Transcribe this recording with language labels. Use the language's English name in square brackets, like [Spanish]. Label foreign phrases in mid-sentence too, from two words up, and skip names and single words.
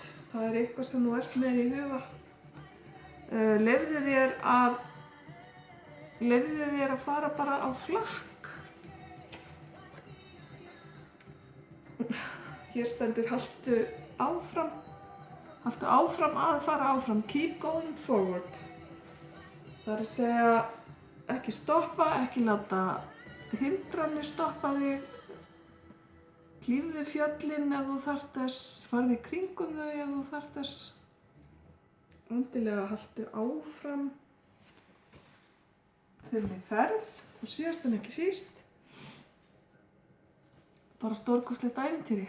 [Icelandic] Það er eitthvað sem þú ert með í huga. Leyfðu þér að fara bara á flakk. Hér stendur haltu áfram að fara áfram. [English] Keep going forward. [Icelandic] Það er að segja ekki stoppa, ekki láta hindranir stoppa þig. Klífðu fjöllin ef þú þarft þess, farðu í kringum þau ef þú þarft þess. Endilega haltu áfram þinni ferð og síðast en ekki síst bara stórkostlegt ævintýri.